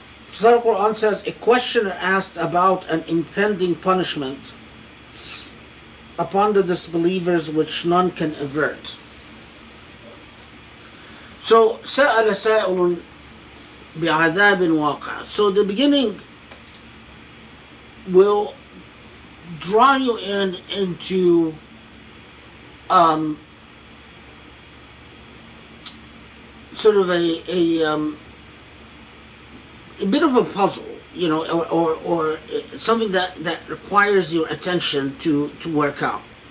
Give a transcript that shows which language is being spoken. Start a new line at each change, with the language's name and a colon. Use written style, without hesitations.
English: Study Quran says, a questioner asked about an impending punishment upon the disbelievers which none can avert.
Arabic: So, سأل سائل بعذاب واقع.
English: So the beginning will draw you into sort of a bit of a puzzle, you know, or something that requires your attention to work out.